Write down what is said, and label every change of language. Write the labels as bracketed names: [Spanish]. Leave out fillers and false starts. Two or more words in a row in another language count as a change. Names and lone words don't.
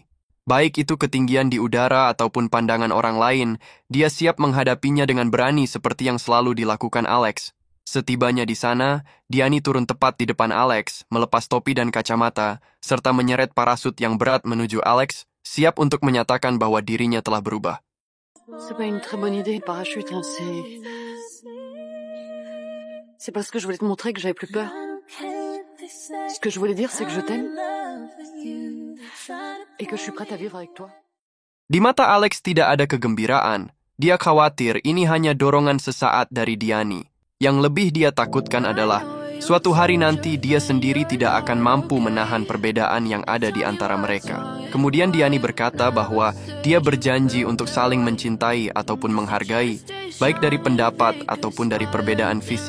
[Indonesian] Baik itu ketinggian di udara ataupun pandangan orang lain, dia siap menghadapinya dengan berani seperti yang selalu dilakukan Alex. Setibanya di sana, Diani turun tepat di depan Alex, melepas topi dan kacamata, serta menyeret parasut yang berat menuju Alex, siap untuk menyatakan bahwa dirinya telah berubah. [French] C'est pas une très bonne idée, le parachute, hein. C'est parce que je voulais te montrer que j'avais plus peur. Ce que je voulais dire, c'est que je t'aime. Et que je suis prête à vivre avec toi. [Indonesian] Di mata Alex tidak ada kegembiraan. Dia khawatir ini hanya dorongan sesaat dari Diani. Yang lebih dia takutkan adalah suatu hari nanti dia sendiri tidak akan mampu menahan perbedaan yang ada di antara mereka. Kemudian Diani berkata bahwa dia berjanji untuk saling mencintai ataupun menghargai, baik dari pendapat ataupun dari perbedaan fisik.